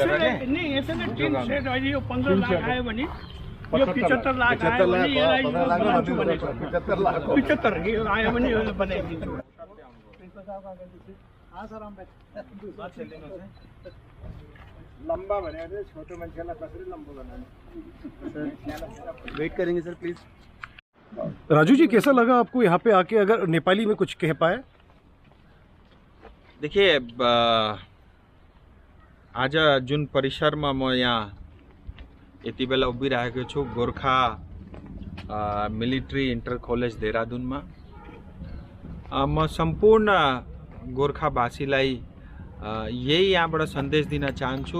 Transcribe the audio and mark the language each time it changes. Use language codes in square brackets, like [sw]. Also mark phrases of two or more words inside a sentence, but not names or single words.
[ne] नि यसैले टिन सेट अहिले यो 15 लाख आयो भने यो 75 लाख आयो भने यसलाई बनाउँछु भनेको 75 आयो भने यो बनाइदिन्छु। लम्बा भनेर छोटो मान्छेलाई कसरी लम्बो बनाउने। [hi] वेट करेंगे सर प्लीज। राजू जी, कैसा लगा आपको यहाँ पे आके, अगर नेपाली में कुछ कह पाए? देखिए, [ne] आज जुन परिसरमा म यहाँ यति बेला उभिरहेको छु गोर्खा मिलिट्री इन्टर कलेज देहरादूनमा, म सम्पूर्ण गोर्खावासीलाई यही यहाँबाट सन्देश दिन चाहन्छु।